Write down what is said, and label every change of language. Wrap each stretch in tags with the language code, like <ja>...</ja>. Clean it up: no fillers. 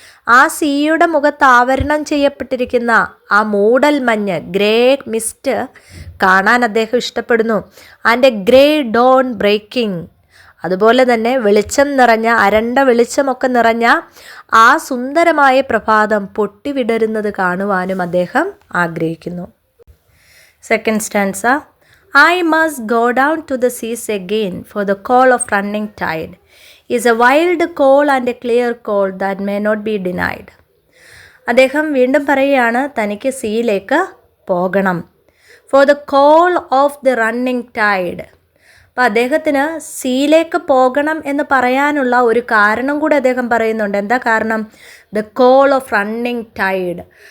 <ml>ആ സീയുടെ മുഖത്ത് ആവരണം ചെയ്യപ്പെട്ടിരിക്കുന്ന ആ മൂടൽ മഞ്ഞ്, ഗ്രേ മിസ്റ്റ് കാണാൻ അദ്ദേഹം ഇഷ്ടപ്പെടുന്നു.</ml> <en>And a grey dawn breaking.</en> <ml>അതുപോലെ തന്നെ വെളിച്ചം നിറഞ്ഞ, അരണ്ട വെളിച്ചമൊക്കെ നിറഞ്ഞ ആ സുന്ദരമായ പ്രഭാതം പൊട്ടിവിടരുന്നത് കാണുവാനും അദ്ദേഹം ആഗ്രഹിക്കുന്നു.</ml> <en>Second stanza. I must go down to the seas again, for the call of running tide is a wild call and a clear call that may not be denied.</en> <ml>അദ്ദേഹം വീണ്ടും പറയുകയാണ്, തനിക്ക് സീയിലേക്ക് പോകണം.</ml> <en>For the call of the running tide.</en> <ml>അപ്പോൾ അദ്ദേഹത്തിന് സീയിലേക്ക് പോകണം എന്ന് പറയാനുള്ള ഒരു കാരണം കൂടെ അദ്ദേഹം പറയുന്നുണ്ട്. എന്താ കാരണം?</ml> <en>The call of running tide.</en>